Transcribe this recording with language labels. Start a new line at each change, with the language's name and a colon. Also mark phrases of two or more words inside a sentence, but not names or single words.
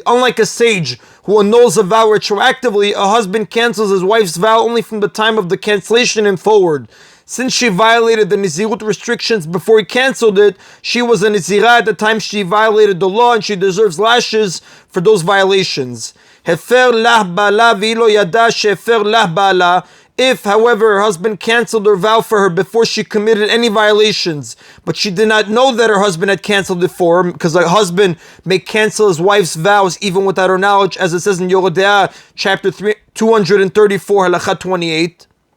English: Unlike a sage who annuls a vow retroactively, a husband cancels his wife's vow only from the time of the cancellation and forward. Since she violated the Nazirut restrictions before he cancelled it, she was a Nazirah at the time she violated the law, and she deserves lashes for those violations.
Hebrew: הפר לה בעלה והיא לא ידעה שהפר לה בעלה.
English: If, however, her husband cancelled her vow for her before she committed any violations, but she did not know that her husband had cancelled it for her, because a husband may cancel his wife's vows even without her knowledge, as it says in Yorodea, chapter 234, halakha 28.